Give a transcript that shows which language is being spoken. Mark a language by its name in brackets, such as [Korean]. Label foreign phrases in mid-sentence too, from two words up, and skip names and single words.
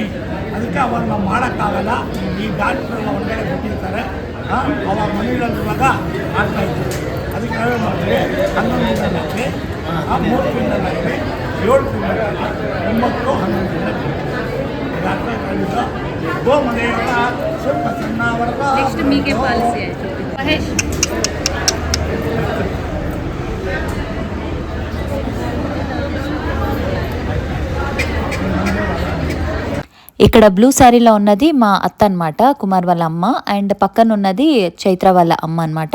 [Kannada] ಅದಕ್ಕೆ ಅವಾಗ ನಾವು ಮಾಡೋಕ್ಕಾಗಲ್ಲ, ಈ ಡಾಕ್ಟ್ರೆಲ್ಲ ಹೊರಗಡೆ ಬಿಟ್ಟಿರ್ತಾರೆ, ಅವಾಗ ಮನೆಯಲ್ಲಿರುವಾಗ ಆಗ್ತಾಯಿದ್ದೀವಿ. ಅದಕ್ಕೆ ನಾವೇ ಮಾಡ್ತೀವಿ 11 ತಿಂಗಳಾಗಲಿ, 3 ತಿಂಗಳಾಗಲಿ, 7 ತಿಂಗಳಾಗಲಿ, 9, 11 ತಿಂಗಳಾಗಲಿ ಡಾಕ್ಟ್ರ್ ಹೇಳಿದ್ದು ಗೋಮದೇವರ ಸುಪ್ರಸನ್ನ [Telugu] నెక్స్ట్ మీకే పాలసీ మహేష్ ఇక్కడ బ్లూ శారీలో ఉన్నది మా అత్త అనమాట, కుమార్ వాళ్ళ అమ్మ. అండ్ పక్కన ఉన్నది చైత్ర వాళ్ళ అమ్మ అనమాట.